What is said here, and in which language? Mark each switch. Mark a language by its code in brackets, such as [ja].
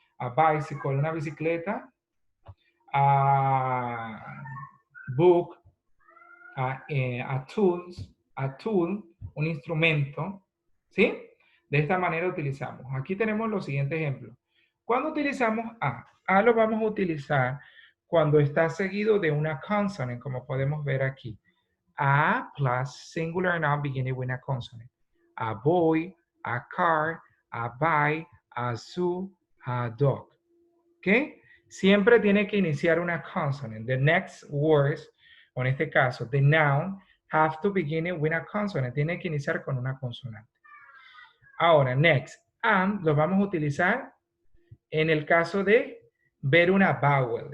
[en] A bicycle, [es] una bicicleta. [en] A book, a tool, [es] un instrumento, ¿sí? De esta manera utilizamos. Aquí tenemos los siguientes ejemplos. Cuando utilizamos a lo vamos a utilizar cuando está seguido de una consonant, como podemos ver aquí. [en] A plus singular noun beginning with a consonant. A boy, a car, a bike, a zoo, a dog. [es] ¿Ok? Siempre tiene que iniciar una [en] consonant. The next words, [es] o en este caso, [en] the noun, have to begin with a consonant. [es] Tiene que iniciar con una consonante. Ahora, next, and lo vamos a utilizar en el caso de ver una vowel.